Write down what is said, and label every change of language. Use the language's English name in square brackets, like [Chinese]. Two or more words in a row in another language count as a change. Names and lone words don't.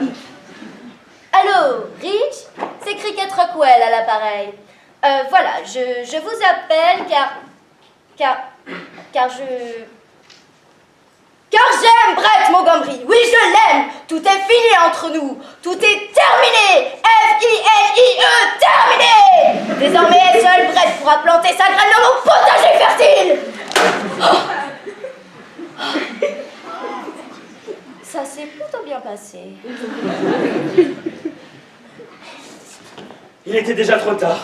[French] Allô, Rich? C'est Cricket Rockwell à l'appareil. Voilà, je vous appelle car j'aime Brett Montgomery. Oui, je l'aime. Tout est fini entre nous. Tout est terminé. F-I-N-I-E, terminé. Désormais, seul Brett pourra planter sa graine dans mon potager fertile. Ça s'est plutôt bien passé. Il était déjà trop tard.